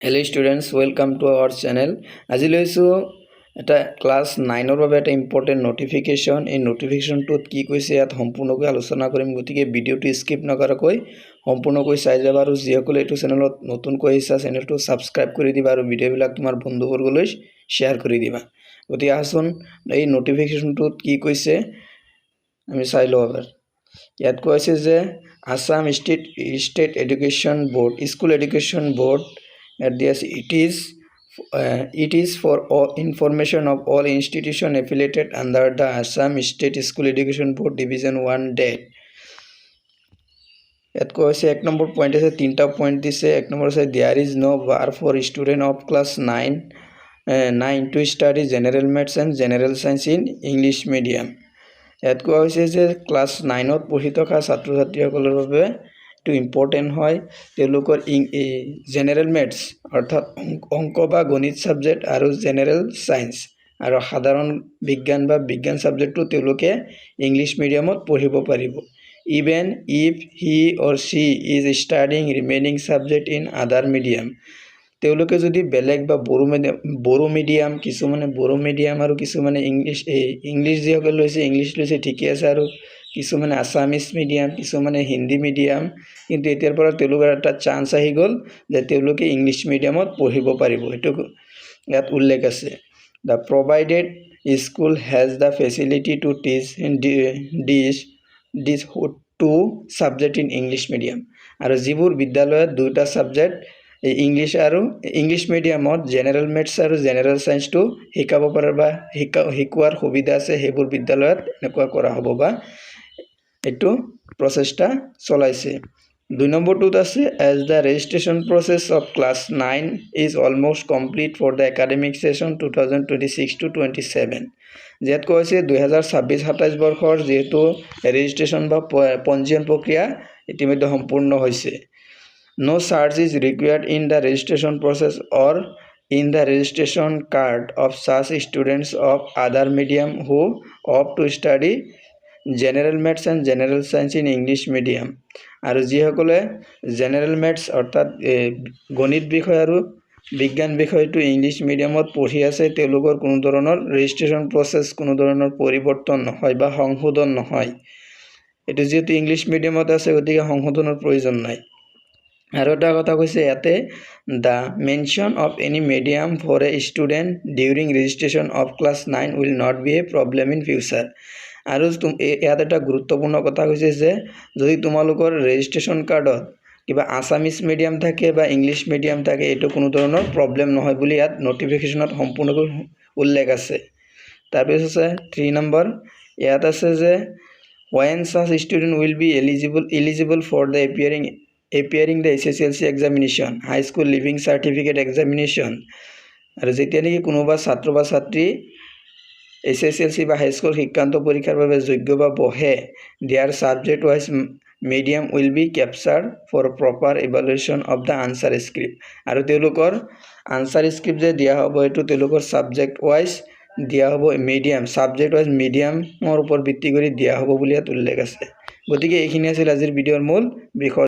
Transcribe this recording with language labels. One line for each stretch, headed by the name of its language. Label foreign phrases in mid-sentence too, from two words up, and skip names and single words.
English: Hello students, welcome to our channel.
Assamese: আজি লৈছো এটা ক্লাস 9 ৰ বাবে এটা ইম্পৰ্টেন্ট নোটিফিকেশন। এই নোটিফিকেশনটোত কি কৈছে ইয়াত সম্পূৰ্ণকৈ আলোচনা কৰিম, গতিকে ভিডিওটো স্কিপ নকৰাকৈ সম্পূৰ্ণকৈ চাই যাবা আৰু যিসকলে এইটো চেনেলত নতুনকৈ আহিছা চেনেলটো সাবস্ক্ৰাইব কৰি দিবা আৰু ভিডিওবিলাক তোমাৰ বন্ধুবৰ্গলৈ শেয়াৰ কৰি দিবা। গতিকে আহচোন এই নোটিফিকেশনটোত কি কৈছে আমি চাই লওঁ এবাৰ। ইয়াত কৈছে যে
English: Assam State Education Board School Education Board স্কুল এডুকেশ্যন বোৰ্ড it is for all information of all institution affiliated under the Assam State School Education Board Division 1 date.
Assamese: At কৈছে এক নম্বৰ পয়েন্ট আছে, তিনটা পয়েন্ট দিছে। এক নম্বৰ আছে
English: there is no bar for student of class 9 to study general maths and general science in English medium.
Assamese: ইয়াত কোৱা হৈছে যে ক্লাস 9 ত পঢ়ি থকা ছাত্ৰ ছাত্ৰীসকলৰ বাবে
English: to important
Assamese: হয় তেওঁলোকৰ
English: general maths
Assamese: অৰ্থাৎ অংক বা গণিত সাবজেক্ট আৰু
English: general science
Assamese: আৰু সাধাৰণ বিজ্ঞান বা বিজ্ঞান সাবজেক্টটো তেওঁলোকে
English: English mediumত
Assamese: পঢ়িব পাৰিব।
English: even if he or she is studying remaining subject in other medium,
Assamese: তেওঁলোকে যদি বেলেগ বা বড়ো মিডিয়াম কিছুমানে বড়ো মিডিয়াম আৰু কিছুমানে ইংলিশ যিসকল লৈছে ইংলিশ লৈছে ঠিকই আছে, আৰু কিছুমানে
English: Assamese medium
Assamese: কিছুমানে
English: Hindi medium,
Assamese: কিন্তু এতিয়াৰ পৰা তেওঁলোকৰ এটা চান্স আহি গ'ল যে তেওঁলোকে
English: English mediumত
Assamese: পঢ়িব পাৰিব। এটো ইয়াত উল্লেখ আছে
English: the provided school has the facility to teach these two subject in English medium,
Assamese: আৰু যিবোৰ বিদ্যালয়ত দুটা সাবজেক্ট ইংলিশ আৰু
English: English mediumত general maths
Assamese: আৰু
English: general scienceটো
Assamese: শিকাব পাৰে বা শিকোৱাৰ সুবিধা আছে সেইবোৰ বিদ্যালয়ত এনেকুৱা কৰা হ'ব বা এটো প্ৰচেষ্টা চলাইছে। 2 নম্বৰটোত আছে
English: as the registration process of class 9 is almost complete for the academic session 2026 to 27,
Assamese: যেত কৈছে 2026-27 বৰ্ষৰ যেহেতু ৰেজিষ্ট্ৰেচন বা পঞ্জীয়ন প্ৰক্ৰিয়া ইতিমধ্যে সম্পূৰ্ণ হৈছে।
English: No charge is required in the registration process or in the registration card of such students of other medium who opt to study general maths and general science in English medium,
Assamese: আৰু যিসকলে
English: general maths
Assamese: অৰ্থাৎ গণিত বিষয় আৰু বিজ্ঞান বিষয়টো
English: English mediumত
Assamese: পঢ়ি আছে তেওঁলোকৰ কোনো ধৰণৰ
English: registration process
Assamese: কোনো ধৰণৰ পৰিৱৰ্তন নহয় বা সংশোধন নহয়। এটো যেহেতু
English: English mediumত
Assamese: আছে গতিকে সংশোধনৰ প্ৰয়োজন নাই। আৰু এটা কথা কৈছে ইয়াতে
English: the mention of any medium for a student during registration of class 9 will not be a problem in future,
Assamese: আৰু ইয়াত এটা গুৰুত্বপূৰ্ণ কথা কৈছে যে যদি তোমালোকৰ
English: registration cardত
Assamese: কিবা
English: Assamese medium
Assamese: থাকে বা
English: English medium
Assamese: থাকে এটো কোনো ধৰণৰ প্ৰবলেম নহয় বুলি ইয়াত নোটিফিকেশনত সম্পূৰ্ণকৈ উল্লেখ আছে। তাৰপিছত আছে 3 নম্বৰ ইয়াত আছে যে
English: when such student will be eligible for the appearing the SSLC examination, high school leaving certificate examination,
Assamese: আৰু যেতিয়া নেকি কোনোবা ছাত্ৰ বা ছাত্ৰী SSLC বা হাই স্কুল শিক্ষান্ত পৰীক্ষাৰ বাবে যোগ্য বা বহে
English: their subject wise medium will be captured for proper evaluation of the answer script,
Assamese: আৰু তেওঁলোকৰ
English: answer script
Assamese: যে দিয়া হ'ব এটো তেওঁলোকৰ
English: subject wise
Assamese: দিয়া হ'ব মিডিয়াম
English: subject wise mediumৰ
Assamese: ওপৰত ভিত্তি কৰি দিয়া হ'ব বুলি ইয়াত উল্লেখ আছে। গতিকে এইখিনি আছিল আজিৰ ভিডিওৰ মূল বিষয়।